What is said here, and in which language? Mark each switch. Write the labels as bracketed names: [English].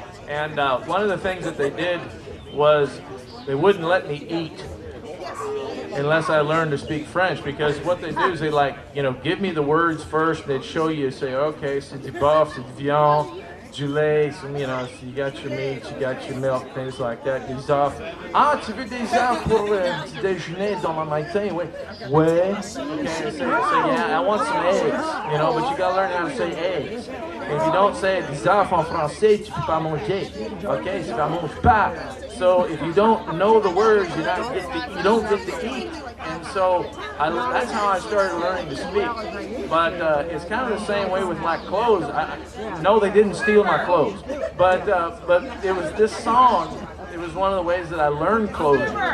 [English] And one of the things that they did was they wouldn't let me eat unless I learned to speak French, because what they do is they like, you know, give me the words first, they'd show you, say, okay, [French] c'est du bœuf, c'est du viande, du lait, [English] some, you know, so you got your meat, you got your milk, things like that, [French] des œufs. Ah, tu veux des œufs pour le petit déjeuner dans le matin? Oui. Ouais. Okay, so yeah, I want some eggs, you know, but you gotta learn how to say eggs. [English] And if you don't say [French] des œufs en français, tu peux pas manger. Okay, tu vas manger pas. [English] So if you don't know the words, you don't get to eat. And so that's how I started learning to speak. But it's kind of the same way with my clothes. No, they didn't steal my clothes. But it was this song. It was one of the ways that I learned clothing.